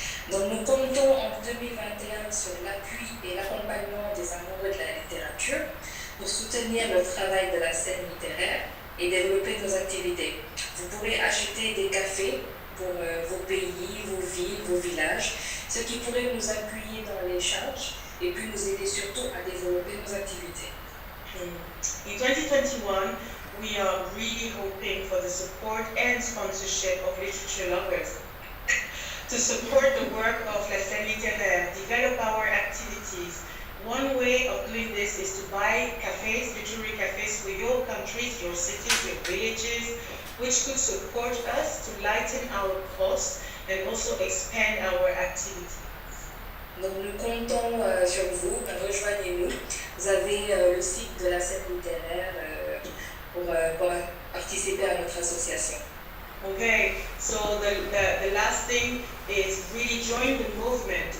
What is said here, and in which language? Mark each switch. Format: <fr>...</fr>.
<fr>Donc nous comptons en 2021 sur l'appui et l'accompagnement des amoureux de la littérature pour soutenir le travail de la scène littéraire et développer nos activités. Vous pourrez acheter des cafés pour vos pays, vos villes, vos villages, ce qui pourrait nous appuyer dans les charges et puis nous aider surtout à développer nos activités.</fr> <en>In 2021, we are really hoping for the support and sponsorship of literature lovers to support the work of la scène littéraire, develop our activities. One way of doing this is to buy cafes, literary cafes for your countries, your cities, your villages, which could support us to lighten our costs and also expand our activities.</en> <fr>Donc nous comptons sur vous, rejoignez-nous. Vous avez le site de la scène littéraire pour participer à notre association.</fr> <en>Okay, so the last thing is really join the movement.</en>